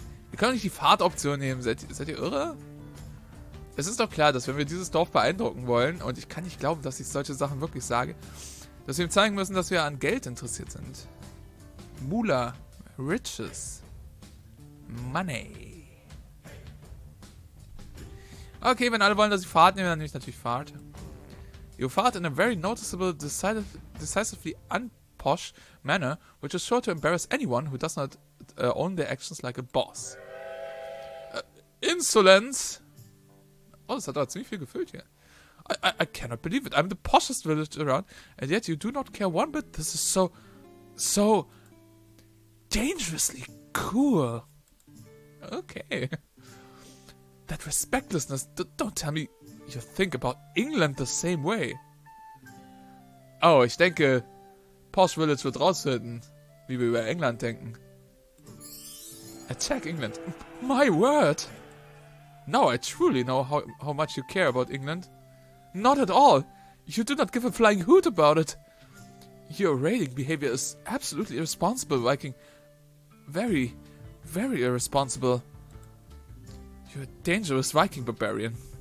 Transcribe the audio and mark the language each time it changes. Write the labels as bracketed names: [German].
[German] Wir können nicht die Fahrtoption nehmen. Seid ihr irre? Es ist doch klar, dass wenn wir dieses Dorf beeindrucken wollen, und ich kann nicht glauben, dass ich solche Sachen wirklich sage, dass wir ihm zeigen müssen, dass wir an Geld interessiert sind. [English] Mula. Riches. Money. [German] Okay, wenn alle wollen, dass ich Fahrt nehme, dann nehme ich natürlich Fahrt. [English] You fart in a very noticeable, decisively unposh manner, which is sure to embarrass anyone who does not own their actions like a boss. Insolence! [German] Oh, das hat aber ziemlich viel gefüllt hier. [English] I cannot believe it. I'm the poshest village around, and yet you do not care one bit. This is so dangerously cool. Okay. That respectlessness. Don't tell me you think about England the same way. [German] Oh, ich denke, Posh Village wird rausfinden, wie wir über England denken. [English] Attack England. My word! Now I truly know how much you care about England. Not at all. You do not give a flying hoot about it. Your raiding behavior is absolutely irresponsible, Viking. Very, very irresponsible. You're a dangerous Viking barbarian.